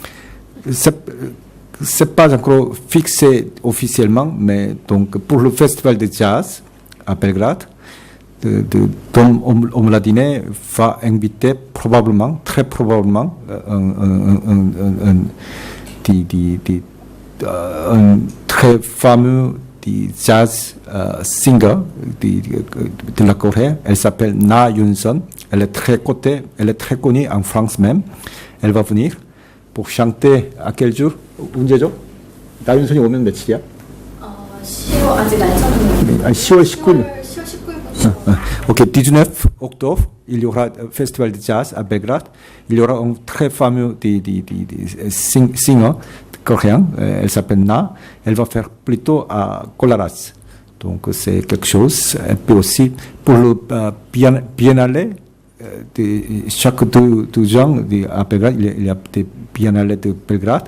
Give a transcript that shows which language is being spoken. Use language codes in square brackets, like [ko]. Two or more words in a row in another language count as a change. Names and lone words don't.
[fr] c'est pas encore fixé officiellement, mais donc pour le festival de jazz à Belgrade, Tom Omladine va inviter probablement, très probablement, un très fameux [en] jazz singer [fr] de la Corée. Elle s'appelle Na Yunson. Elle est très connue en France même. Elle va venir pour chanter à quel jour? [ko] 언제죠? 나윤선이 오면 며칠이야? 10월 아직 날짜는 10월 19일. 10월 19일부터. [fr] Ok, 19 octobre, il y aura un festival de jazz à Belgrade. Il y aura un très fameux singer coréen. Elle s'appelle Na. Elle va faire plutôt à Kolaras. Donc c'est quelque chose. Et puis aussi pour le biennale. Chaque deux ans à Belgrade, il y a des biennales de Belgrade.